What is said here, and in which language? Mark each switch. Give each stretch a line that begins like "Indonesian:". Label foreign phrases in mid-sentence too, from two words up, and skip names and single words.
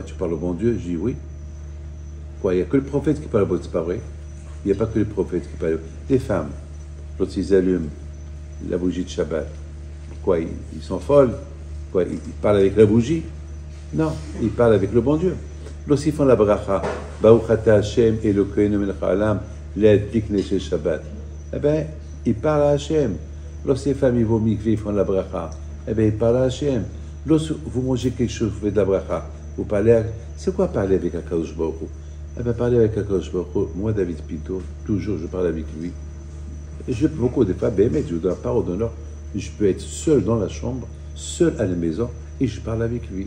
French: Tu parles au bon Dieu? Je dis oui. Quoi? Il n'y a que le prophète qui parle au bon Dieu, c'est pas vrai? Il n'y a pas que le prophète qui parle. Les femmes, lorsqu'ils allument la bougie de Shabbat, quoi? Ils sont folles? Quoi? Ils parlent avec la bougie? Non, ils parlent avec le bon Dieu. Lorsqu'ils font la bracha,
Hebrew: ברוך אתה השם אלוקינו מלך העולם להדליק נר של שבת.
French: Eh bien, ils parlent à Hachem. Lorsque les femmes vont au mikvé, ils font la bracha. Eh bien, ils parlent à Hachem. Lorsque vous mangez quelque chose, vous faites de la bracha, vous parlez à... C'est quoi parler avec
Hebrew: הקדוש ברוך הוא?
French: Eh bien, parler avec
Hebrew: הקדוש ברוך הוא,
French: moi, David Pinto, toujours, je parle avec lui. Et beaucoup de fois, ben, je dois pas d'honneur, je peux être seul dans la chambre, seul à la maison, et je parle avec lui.